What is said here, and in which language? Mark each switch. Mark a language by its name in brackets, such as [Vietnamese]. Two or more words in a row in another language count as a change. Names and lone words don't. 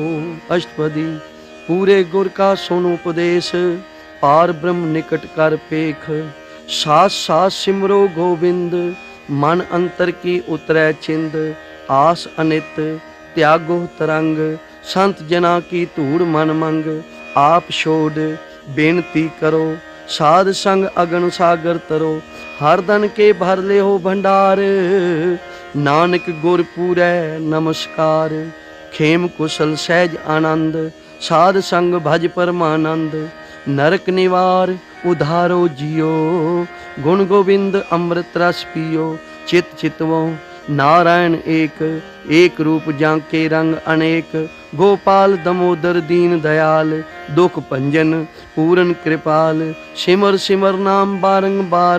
[Hindi] अष्टपदी पूरे गुर का सुन उपदेश, पार ब्रह्म निकट कर पेख। सास सास सिमरो गोविंद, मन अंतर की उतरै छिंद, आस अनित त्यागो तरंग। संत जना की धूड़ मन मंग, आप छोड़ बेनती करो। साध संग अगन सागर तरो, हर धन के भर ले हो भंडार। नानक गुर पूरै नमस्कार, खेम कुशल सहज आनंद। साध संग भज परमानंद, नरक निवार उधारो जियो। गुण गोविंद अमृत रस पियो, चित चितवो नारायण एक। एक रूप जाके रंग अनेक, गोपाल दमोदर दीन दयाल। दुख भंजन पूरन कृपाल, सिमर सिमर नाम बारंबार।